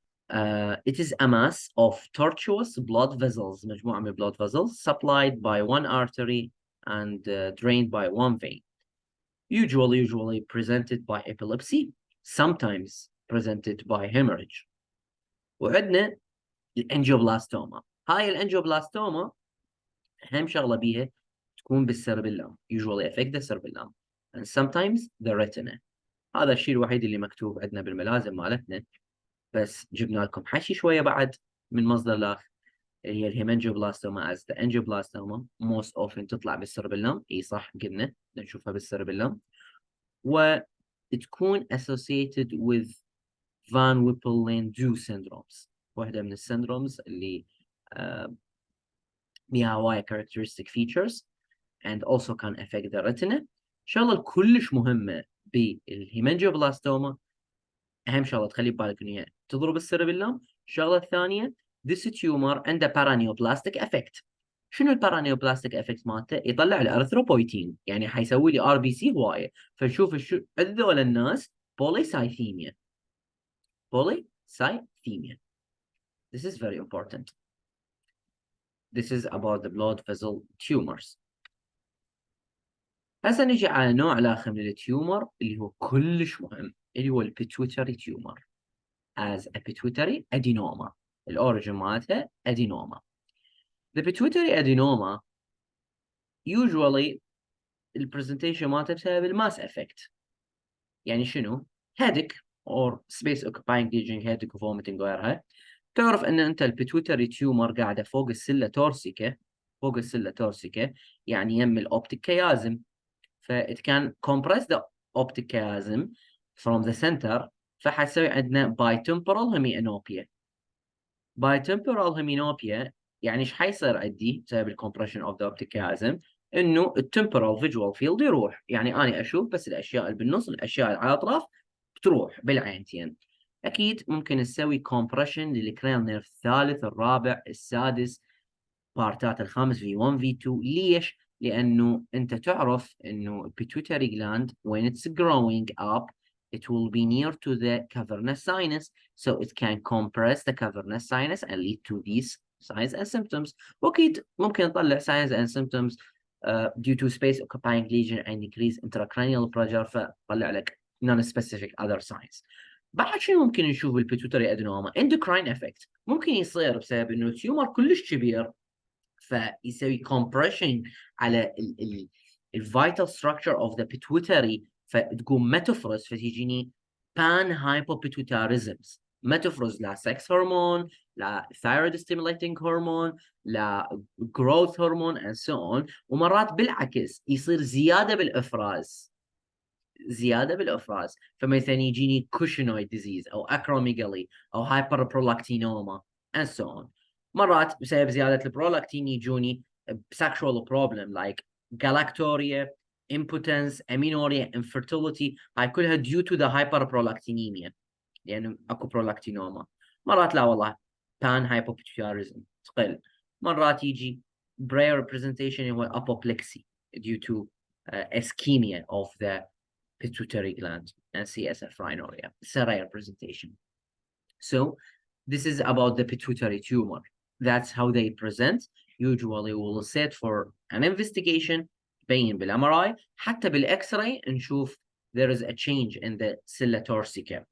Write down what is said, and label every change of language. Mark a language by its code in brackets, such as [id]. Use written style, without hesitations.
[en] It is a mass of tortuous blood vessels, [ar] مجموعة من [en] blood vessels, supplied by one artery and drained by one vein. Usually presented by epilepsy, sometimes presented by hemorrhage. [ar] وعندنا الانجيوبلاستوما. هاي الانجيوبلاستوما أهم شغلة بيها تكون بالسيربيلم. [en] Usually affect the cerebellum and sometimes the retina. [ar] هذا الشيء الوحيد اللي مكتوب عندنا بالملازم مالتنا، بس جبنا لكم حشي شوية بعد من مصدر لاخ اللي هي الهيمانجيوبلاستوما [en] as the angioblastima most often [ar] تطلع بالسيربيلم. اي صح قلنا نشوفها بالسيربيلم، وتكون [en] associated with Van Whipple-Landau syndromes، [ar] واحدة من السندرومز اللي بيها هواية [en] characteristic features and also can affect the retina. [ar] شغلة كلش مهمة بالهيمانجيوبلاستوما، أهم شغلة تخلي ببالك إن هي تضرب السيربيلم. الشغلة الثانية [en] this tumor [ar] عنده [en] paraneoplastic effect. [ar] شنو البارانيوبلاستيك افكت مالته؟ يطلع الارثروبويتين، يعني حيسوي لي ار بي سي هوايه، فنشوف هذول الناس بوليسايثيميا. [en] Polycythemia. This is very important. This is about the blood vessel tumors. [ar] هسه نجي على نوع الآخر من التيومر اللي هو كلش مهم، اللي هو البيتويتري تيومر [en] as a pituitary adenoma. [ar] الأوريجين مالتها adenoma. [en] The pituitary adenoma usually [ar] البرزنتيشن مالتها بسبب الماس افكت. يعني شنو؟ [en] headache or space occupying lesion, headache وvomiting [ar] وغيرها. تعرف ان انت البيتويتري تيومر قاعده فوق السله تورسيكا، فوق السله تورسيكا يعني يم الاوبتيك كيازم، ف [en] it can compress the optic chiasm from the center، [ar] فحتسوي عندنا [en] bitemporal hemianopia. bitemporal hemianopia [ar] يعني ايش حيصير عندي بسبب الكompression [en] of the optic chiasm؟ [ar] انه التمبرال فيجوال فيلد يروح، يعني انا اشوف بس الاشياء اللي بالنص، الاشياء اللي على الاطراف بتروح بالعينتين. اكيد ممكن نسوي كومبريشن للكرينال نيرف الثالث الرابع السادس، بارتات الخامس V1 V2. ليش؟ لانه انت تعرف انه [en] pituitary gland when it's growing up it will be near to the cavernous sinus, so it can compress the cavernous sinus and lead to these signs and symptoms. [ar] واكيد ممكن نطلع [en] signs and symptoms due to space occupying lesion and increase intracranial pressure، [ar] فطلع لك [en] non-specific other signs. [ar] بعد شنو ممكن نشوف بالبيتوتري ادينوما؟ [en] endocrine effect. [ar] ممكن يصير بسبب انه تيومر كلش كبير فيسوي compression على الفيتال [en] structure of the pituitary، [ar] فتقوم ما تفرز، فتجيني [en] pan hypopituitarisms. [ar] ما تفرز لا sex هرمون، لا [en] thyroid stimulating [ar] هرمون، لا growth هرمون [en] and so on. [ar] ومرات بالعكس يصير زيادة بالإفراز، زيادة بالإفراز، فمثلا يجيني [en] cushingoid disease [ar] أو acromegaly أو [en] hyperprolactinoma and so on. [ar] مرات بسبب زيادة البرولاكتين يجوني [en] sexual problem like galactoria, impotence, amenorrhea, infertility. [ar] هاي كلها [en] due to the hyperprolactinemia، [ar] لأنه أكو [en] prolactinoma. [ar] مرات لا والله [en] pan hypopituitarism [ar] تقل. مرات يجي [en] brain representation هو apoplexy due to ischemia of the pituitary gland and CSF rhinorrhea. It's a rare presentation. So this is about the pituitary tumor. That's how they present. Usually we'll set for an investigation [ar] بين بالMRI، حتى بالإكس-راي نشوف [en] there is a change in the silla torsica.